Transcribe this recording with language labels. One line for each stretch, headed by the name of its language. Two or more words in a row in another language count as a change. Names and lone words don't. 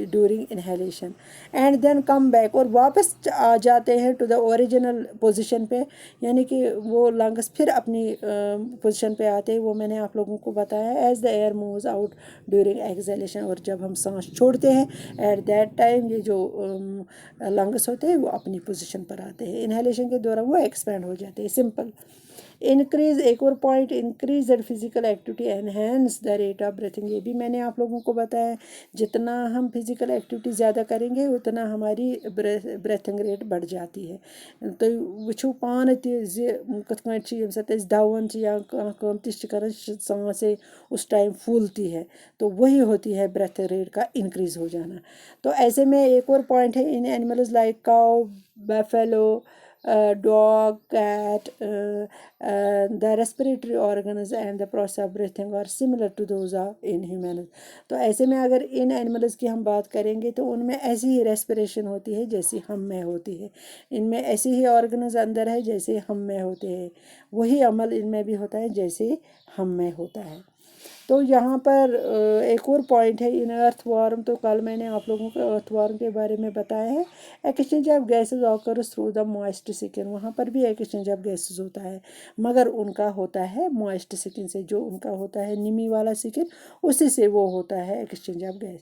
English: During inhalation, and then come back,
Urdu: اور واپس آ جاتے ہیں
English: to the original position
Urdu: پہ، یعنی کہ وہ لنگس پھر اپنی پوزیشن پہ آتے ہیں، وہ میں نے آپ لوگوں کو بتایا ہے
English: as the air moves out during exhalation,
Urdu: اور جب ہم سانس چھوڑتے ہیں
English: at that time
Urdu: یہ جو لنگس ہوتے ہیں وہ اپنی پوزیشن پر آتے ہیں، انہیلیشن کے دوران وہ ایکسپینڈ ہو جاتے ہیں، سمپل۔ انکریز، ایک اور پوائنٹ،
English: increase their physical activity enhance the rate of breathing,
Urdu: یہ بھی میں نے آپ لوگوں کو بتایا ہے، جتنا ہم
English: physical activity
Urdu: زیادہ کریں گے اتنا ہماری
English: breathing rate
Urdu: بڑھ جاتی ہے۔
Kashmiri: تو وچھو پانہ تہ زِ کتھ کٔنۍ چھِ ییٚمہِ ساتہٕ أسۍ دون چھِ یا کانٛہہ کٲم تہِ چھِ کران
Urdu: سانس اس ٹائم پھولتی ہے، تو وہی ہوتی ہے بریتھ ریٹ کا انکریز ہو جانا۔ تو ایسے میں ایک اور پوائنٹ ہے،
English: in animals like cow, buffalo, dog, cat, the respiratory organs and the process of breathing are similar to those of in humans۔
Urdu: تو ایسے میں اگر ان اینیملز کی ہم بات کریں گے تو ان میں ایسی ہی ریسپریشن ہوتی ہے جیسی ہم میں ہوتی ہے، ان میں ایسی ہی آرگنز اندر ہے جیسے ہم میں ہوتے ہیں، وہی عمل ان میں بھی ہوتا ہے جیسے ہم میں ہوتا ہے۔ تو یہاں پر ایک اور پوائنٹ ہے ان ارتھ وارم، تو کل میں نے آپ لوگوں کو ارتھ وارم کے بارے میں بتایا ہے،
English: exchange of gases occurs through the moist skin,
Urdu: وہاں پر بھی
English: exchange of gases
Urdu: ہوتا ہے، مگر ان کا ہوتا ہے
English: moist skin
Urdu: سے، جو ان کا ہوتا ہے نمی والا سکن اسی سے وہ ہوتا ہے
English: exchange of gas.